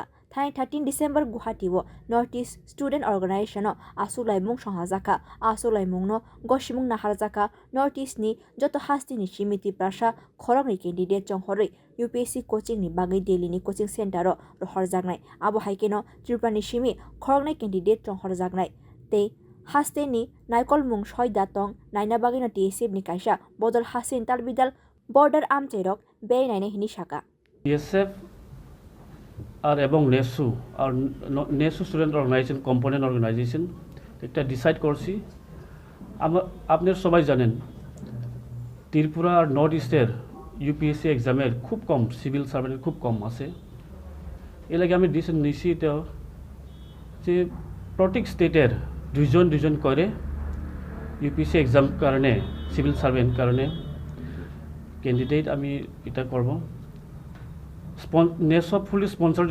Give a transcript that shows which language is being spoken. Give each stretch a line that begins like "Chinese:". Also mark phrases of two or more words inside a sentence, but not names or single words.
Turkic languages: 13 December Guwahati wo Northeast Student Organization no asulai mung songhajaka asulai mung no goshimung naharjaka Northeast ni joto hasti ni simiti prasa khorok ni candidate jonghoroi UPSC coaching ni bagai Delhi ni
English: coaching center
Turkic languages: ro rohorjaknai abo haike no Tripura ni simi khorok ni candidate jonghorjaknai te haste ni naikol mung soi datong naina bagai no TSF ni kaisa bodol hasin talbidal border amcherok bei naina hini shaka
Bangla: TSF আর এবং নেসু আর নেসু
English: student organization component organization
Bangla: এটা ডিসাইড করছি আপনারা সবাই জানেন ত্রিপুরা আর নর্থ ইস্টের ইউপিএসসি এক্সামের খুব কম
English: civil servant
Bangla: খুব কম আছে এর লাগে আমি ডিসিশন নিয়েছি এটা যে প্রত্যেক স্টেটের দুজন করে
English: UPSC exam
Bangla: কারণে
English: civil servant
Bangla: কারণে ক্যান্ডিডেট আমি এটা করব নেসব
English: fully sponsored